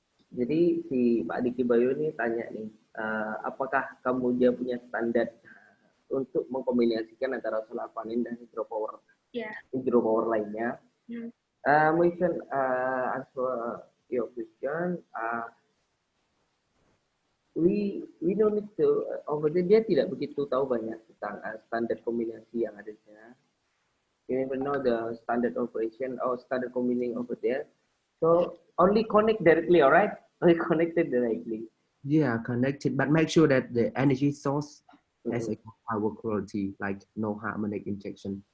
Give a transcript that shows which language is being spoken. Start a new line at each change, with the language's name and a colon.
Indonesian: Jadi si Pak Diki Bayu ini tanya nih, apakah Kamboja punya standar untuk mengkombinasikan antara solar panel dan hydropower lainnya?
English: We can answer your question. We don't need to.
Indonesian: Dia tidak begitu tahu banyak tentang standar kombinasi yang ada di sana.
English: You never know the standard operation or standard combining over there. So only connect directly, all right? Only connected directly. Yeah, connected, but make sure that the energy source has a power quality, like no harmonic injection.